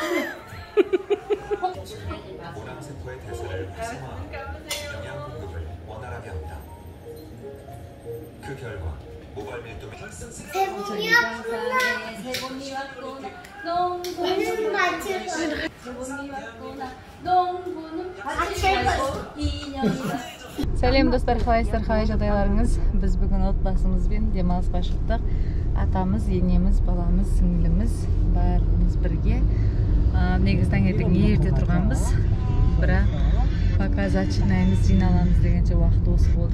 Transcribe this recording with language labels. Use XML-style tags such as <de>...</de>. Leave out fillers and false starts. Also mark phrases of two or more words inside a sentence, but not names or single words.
<ko>모낭세포의 대사를 활성화하고 영양 공급을 원활하게 합니다. 그 결과 모발 밀도 세봉이 왔구나. 세봉이 왔구나. 무슨 맛을</ko> <kk>Сәлем достар, қалайсыздар, қалай жағдайларыңыз? Біз бүгін отбасымызбен демалысқа шықтық. Атамыз, енеміз, баламыз, сіңліміз барлығымыз бірге. Негізі таңертең ерте тұрғанбыз. Бірақ</kk> <ru>пока зачинаемыз,</ru> <kk>жиналамыз дегенше уақыт осы болды.</kk>